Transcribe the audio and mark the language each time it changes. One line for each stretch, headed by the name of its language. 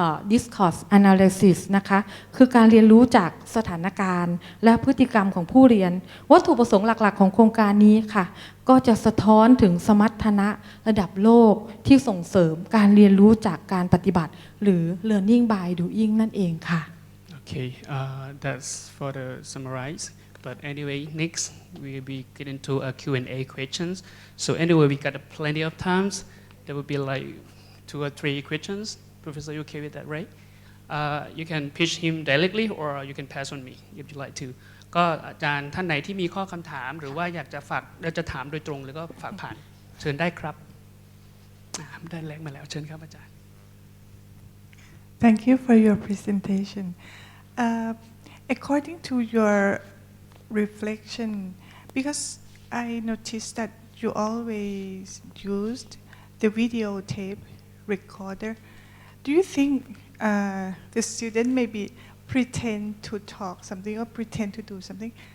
Thai: Discourse analysis นะคะคือการเรียนรู้จากสถานการณ์และพฤติกรรมของผู้เรียนวัตถุประสงค์หลักๆของโครงการนี้ค่ะก็จะสะท้อนถึงสมรรถนะระดับโลกที่ส่งเสริมการเรียนรู้จากการปฏิบัติหรือ learning by doing นั่นเองค่ะ
English: Okay, that's for the summarize. But anyway, next we will be getting to a Q&A questions. So anyway, we got plenty of times. There will be like 2 or 3 questions. Professor, you okay with that, right? You can pitch him directly or you can pass on me if you like to.
Thai: ก็อาจารย์ท่านไหนที่มีข้อคำถามหรือว่าอยากจะฝากเราจะถามโดยตรงหรือก็ฝากผ่านเชิญได้ครับได้แรกมาแล้วเชิญครับอาจารย์
English: Thank you for your presentation. According to your reflection, because I noticed that you always used the videotape recorder, do you think the student maybe pretend to talk something or pretend to do something?